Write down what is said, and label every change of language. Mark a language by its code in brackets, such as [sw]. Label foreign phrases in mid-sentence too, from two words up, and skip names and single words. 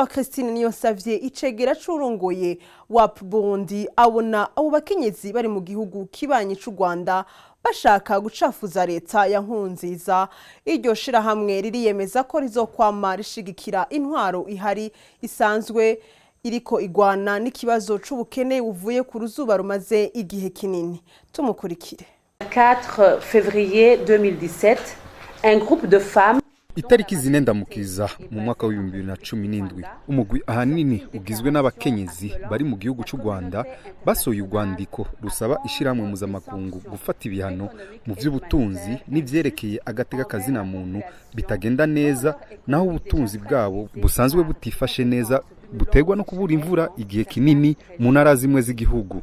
[rn] Christine Niyonsavye icegera c'urongoye WAP Burundi abona abo bakenyezi bari mu gihugu kibanye c'u Rwanda bashaka gucafuza leta ya Nkurunziza. Iryo shirahamwe ririyemeza ko rizokwama rishigikira intwaro ihari isanzwe iriko igwana n'ikibazo c'ubukene buvuye ku ruzuba rumaze igihe kinini. Tumukurikire. [fr] 4 février 2017 un groupe de femmes [rn] Itariki zine ndamukiza mu mwaka wa 2017 umugwi ahanini ugizwe n'abakenyezi bari mu gihugu cy'u Rwanda basoye urwandiko rusaba ishiramwe mpuzamakungu gufata ibihano mu by'ubutunzi n'ivyerekeye agateka kazina muntu bitagenda neza, naho ubutunzi bwabo busanzwe butifashe neza butegwa no kubura imvura igihe kinini mu ntara zimwe z'igihugu.